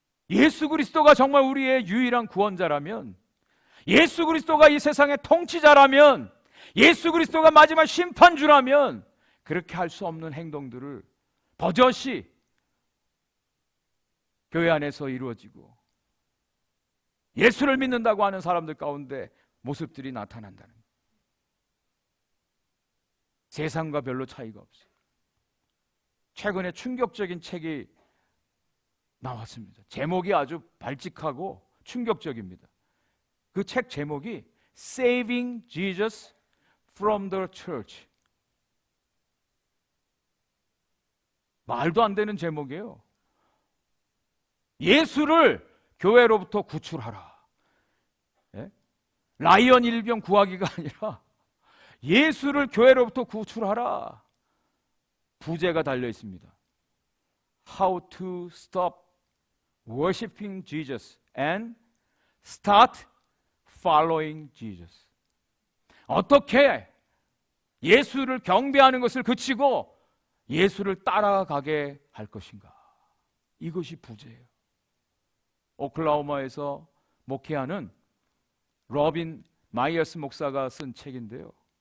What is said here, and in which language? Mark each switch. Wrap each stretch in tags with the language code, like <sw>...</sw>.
<ko>예수 그리스도가 정말 우리의 유일한 구원자라면, 예수 그리스도가 이 세상의 통치자라면, 예수 그리스도가 마지막 심판주라면 그렇게 할 수 없는 행동들을 버젓이 교회 안에서 이루어지고 예수를 믿는다고 하는 사람들 가운데 모습들이 나타난다는 거예요. 세상과 별로 차이가 없어요. 최근에 충격적인 책이 나왔습니다. 제목이 아주 발칙하고 충격적입니다. 그 책 제목이</ko> <en>Saving Jesus from the Church.</en> <ko>말도 안 되는 제목이에요. 예수를 교회로부터 구출하라. 예? 라이언 일병 구하기가 아니라 예수를 교회로부터 구출하라. 부제가 달려 있습니다.</ko> <en>How to stop worshiping Jesus and start following Jesus.</en> <ko>어떻게 예수를 경배하는 것을 그치고 예수를 따라가게 할 것인가? 이것이 부제예요. 오클라호마에서 목회하는 로빈 마이어스 목사가 쓴 책인데요.</ko>